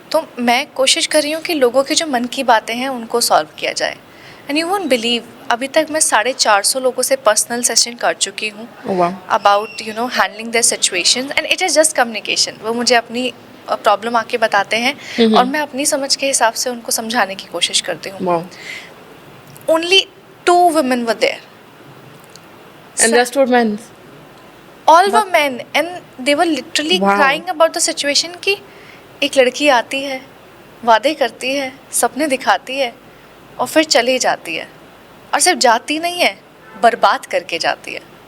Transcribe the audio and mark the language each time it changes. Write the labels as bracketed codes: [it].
[hi] तो मैं कोशिश कर रही हूँ कि लोगों की जो मन की बातें हैं उनको सॉल्व किया जाए। [en] and you won't believe, [hi] अभी तक मैं 450 लोगों से पर्सनल सेशन कर चुकी हूँ [en] About handling their situations, and it is just communication. [hi] वो मुझे अपनी प्रॉब्लम आके बताते हैं और मैं अपनी समझ के हिसाब से उनको समझाने की कोशिश करती हूँ। [en] Only 2 women were there. And rest were men. All were men, and they were literally crying about the situation [hi] कि एक लड़की आती है, वादे करती है, सपने दिखाती है और फिर चली जाती है, और सिर्फ जाती नहीं है, बर्बाद करके जाती है।